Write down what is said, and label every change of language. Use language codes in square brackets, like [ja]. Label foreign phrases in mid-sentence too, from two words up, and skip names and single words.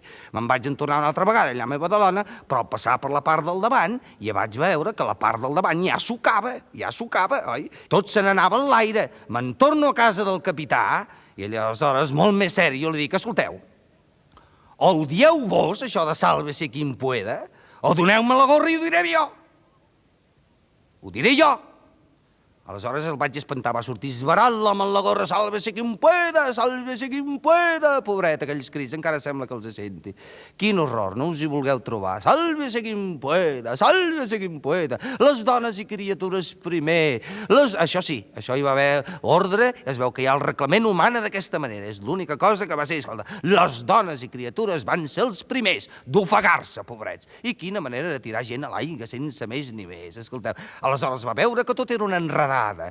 [ca] Me'n vaig entornar una altra vegada allà a meva Badalona, però al passar per la part del davant, ja vaig veure que la part del davant ja sucava, oi? Tot se n'anava en l'aire. Me'n torno a casa del capità, i aleshores, molt més seri, jo li dic, escolteu, o ho dieu vos, això de [es] sálvese quien pueda, [ca] o doneu-me la gorra i ho diré jo. Ho diré jo. Aleshores el vaig espantar, va sortir esbarant l'home en la gorra, [es] sálvese quien pueda, [ca] pobret, aquells crits, encara sembla que els senti. Quin horror, no us hi vulgueu trobar, [es] sálvese quien pueda, [ca] les dones i criatures primer, això sí, això hi va haver ordre, es veu que hi ha el reglament humana d'aquesta manera, és l'única cosa que va ser, escolta, les dones i criatures van ser els primers d'ofegar-se, pobrets, i quina manera de tirar gent a l'aigua sense més ni més, escolteu, aleshores va veure que tot era un enredat, enterrada.